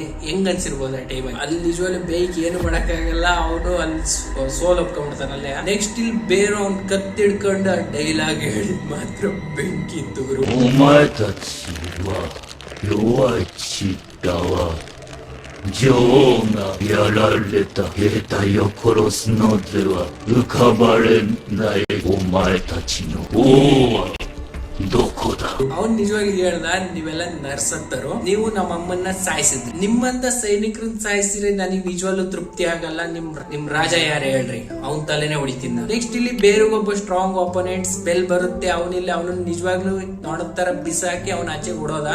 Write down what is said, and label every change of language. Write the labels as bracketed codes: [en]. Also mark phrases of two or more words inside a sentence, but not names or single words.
[kn] ಹೆಂಗ್ ಅನ್ಸಿರ್ಬೋದು ಆ ಟೈಮ್. ಅಲ್ಲಿ ನಿಜವಾಗ್ಲೂ ಬೇಕ್ ಏನು ಮಾಡಕ್ಕಾಗಲ್ಲ. ಅವನು ಅಲ್ಲಿ ಸೋಲ್ ಒಪ್ಕೊಂಡ್ಬಿಡ್ತಾನಲ್ಲೇ. ನೆಕ್ಸ್ಟ್ ಇಲ್ಲಿ ಬೇರೆ ಅವ್ನ್ ಕತ್ತಿಡ್ಕೊಂಡು ಆ ಡೈಲಾಗ್ ಹೇಳಿ ಮಾತ್ರ ಬೆಂಕಿ ಇತ್ತು ಗುರು. [ja] 女王がやられた兵隊を殺すのでは浮かばれないお前たちの王はどこだ。 [kn] ಅವ್ನ್ ನಿಜವಾಗಿ ಹೇಳ್ದ, ನೀವೆಲ್ಲ ನರ್ಸತ್ತರು, ನೀವು ನಮ್ಮ ಅಮ್ಮನ್ನ ಸಾಯಿಸಿದ್ರಿ, ನಿಮ್ಮಂತ ಸೈನಿಕರನ್ನ ಸಾಯಿಸಿದ್ರೆ ನನಗೆ ನಿಜವಾಗ್ಲೂ ತೃಪ್ತಿ ಆಗಲ್ಲ, ನಿಮ್ ರಾಜ ಯಾರು ಹೇಳ್ರಿ, ಅವನ್ ತಲೆನೇ ಹೊಡಿತೀನಿ. ನೆಕ್ಸ್ಟ್ ಇಲ್ಲಿ ಬೇರೆಗೊಬ್ಬ [en] strong opponent spell [kn] ಬರುತ್ತೆ, ಅವನಿಲ್ಲ ಅವನನ್ನ ನಿಜವಾಗ್ಲೂ ನೋಡೋದ್ ತರ ಬಿಸಾಕಿ ಅವ್ನ ಆಚೆಗೆ ಹೊಡೋದ.